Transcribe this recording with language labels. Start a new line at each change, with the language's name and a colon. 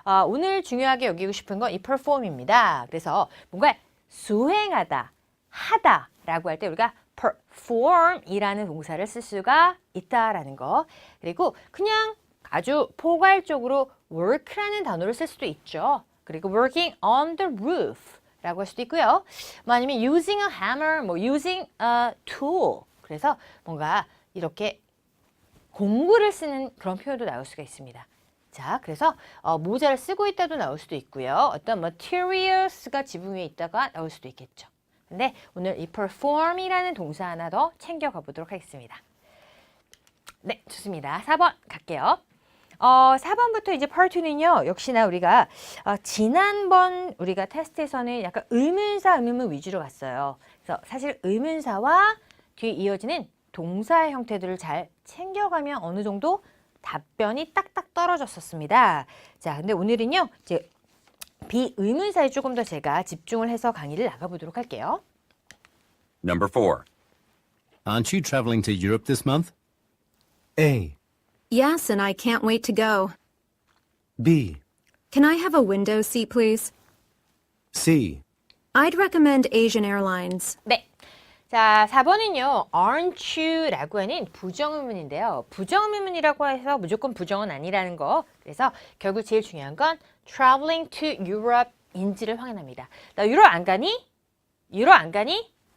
Korean: 오늘 중요하게 여기고 싶은 건 이 perform입니다. 그래서 뭔가 수행하다, 하다라고 할 때 우리가 perform이라는 동사를 쓸 수가 있다라는 거. 그리고 그냥 아주 포괄적으로 work라는 단어를 쓸 수도 있죠. 그리고
English: working on the roof
Korean: 라고 할 수도 있고요. 뭐 아니면
English: using a hammer, 뭐 using a tool.
Korean: 그래서 뭔가 이렇게 공구를 쓰는 그런 표현도 나올 수가 있습니다. 자, 그래서 모자를 쓰고 있다도 나올 수도 있고요. 어떤 materials가 지붕 위에 있다가 나올 수도 있겠죠. 근데 오늘 이 perform이라는 동사 하나 더 챙겨가 보도록 하겠습니다. 네, 좋습니다. 4번 갈게요. 4번부터 이제 part 2는요. 역시나 우리가 지난번 우리가 테스트에서는 약간 의문사, 의문문 위주로 갔어요. 그래서 사실 의문사와 뒤에 이어지는 동사의 형태들을 잘 챙겨가면 어느 정도 답변이 딱딱 떨어졌었습니다. 자, 근데 오늘은요. 이제 비의문사에 조금 더 제가 집중을 해서 강의를 나가보도록 할게요.
English: Number 4. Aren't you traveling to Europe this month? A. Yes, and I can't wait to go. B. Can I have a window seat, please? C. I'd recommend Asian Airlines.
Korean: 네. 자, 4번은요.
English: aren't you
Korean: 라고 하는 부정의문인데요. 부정의문이라고 해서 무조건 부정은 아니라는 거. 그래서 결국 제일 중요한 건
English: traveling to Europe
Korean: 인지를 확인합니다. 나 유럽 안 가니? 유럽 안 가니?